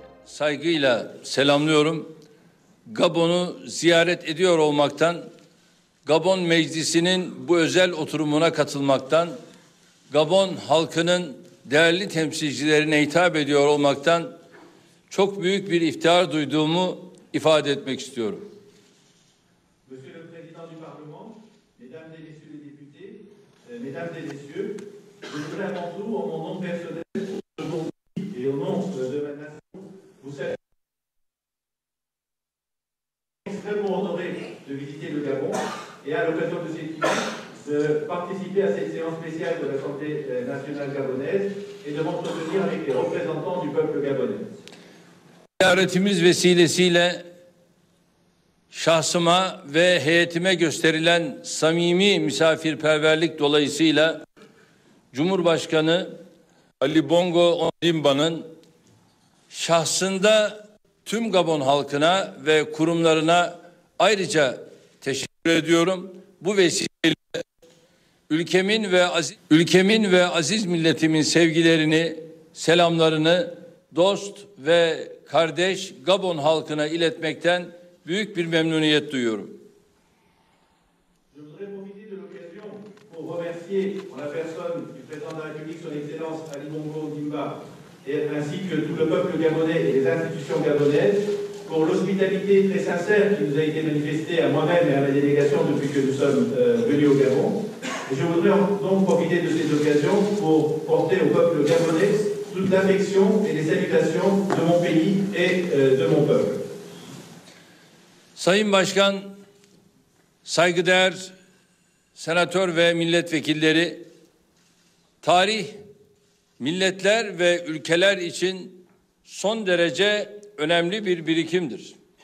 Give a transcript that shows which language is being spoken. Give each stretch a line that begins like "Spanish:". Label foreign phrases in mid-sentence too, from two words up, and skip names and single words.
Turkish: saygıyla selamlıyorum. Gabon'u ziyaret ediyor olmaktan, Gabon Meclisi'nin bu özel oturumuna katılmaktan, Gabon halkının değerli temsilcilerine hitap ediyor olmaktan çok büyük bir iftihar duyduğumu ifade etmek istiyorum.
French: Monsieur le Président du Parlement, Mesdames et Messieurs les députés, Mesdames et Messieurs, je voudrais avant tout, en mon nom personnel, et au nom de ma nation, vous saluer. Extrêmement honoré de visiter le Gabon et à l'occasion de cette visite de participer à cette séance spéciale de l'Assemblée nationale gabonaise et de m'entretenir avec les représentants du peuple gabonais.
Turkish: Ziyaretimiz vesilesiyle şahsıma ve heyetime gösterilen samimi misafirperverlik dolayısıyla Cumhurbaşkanı Ali Bongo Ondimba'nın şahsında tüm Gabon halkına ve kurumlarına ayrıca teşekkür ediyorum. Bu vesileyle ülkemin ve aziz milletimin sevgilerini, selamlarını dost ve kardeş Gabon halkına iletmekten büyük bir memnuniyet duyuyorum.
French: Je voudrais profiter de l'occasion pour remercier en la personne du président de la République, son Excellence Ali Bongo Ondimba, ainsi que tout le peuple gabonais et les institutions gabonaises pour l'hospitalité très sincère qui nous a été manifestée à moi-même et à ma délégation depuis que nous sommes venus au Gabon. Et je voudrais donc profiter de cette occasion pour porter au peuple gabonais toute l'affection et les salutations de mon pays et de mon peuple.
Turkish: Sayın Başkan, saygıdeğer senatör ve milletvekilleri, tarih milletler ve ülkeler için son derece önemli bir birikimdir.